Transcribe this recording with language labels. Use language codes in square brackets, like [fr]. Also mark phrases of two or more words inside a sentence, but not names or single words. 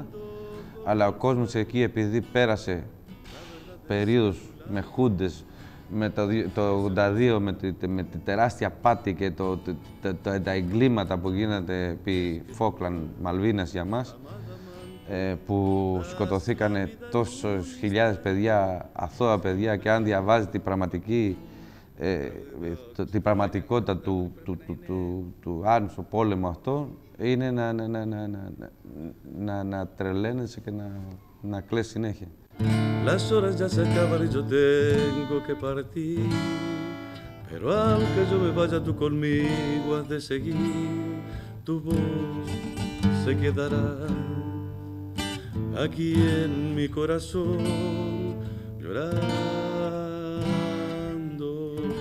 [el] Αλλά ο κόσμος εκεί, επειδή πέρασε περίοδους με χούντες, με το 82, με τη τεράστια πάτη και τα εγκλήματα που γίνονται επί Φόκλαντ, Μαλβίνας για μας, που σκοτωθήκανε τόσες χιλιάδες παιδιά, αθώα παιδιά, και αν διαβάζει την πραγματικότητα του Άρνου στο πόλεμο αυτό, είναι να τρελαίνεσαι και να κλαις συνέχεια. [es] Las horas ya se acaban y yo tengo que partir. Pero aunque yo me vaya, tú conmigo has de seguir. Tu voz se quedará aquí en mi corazón, llorando.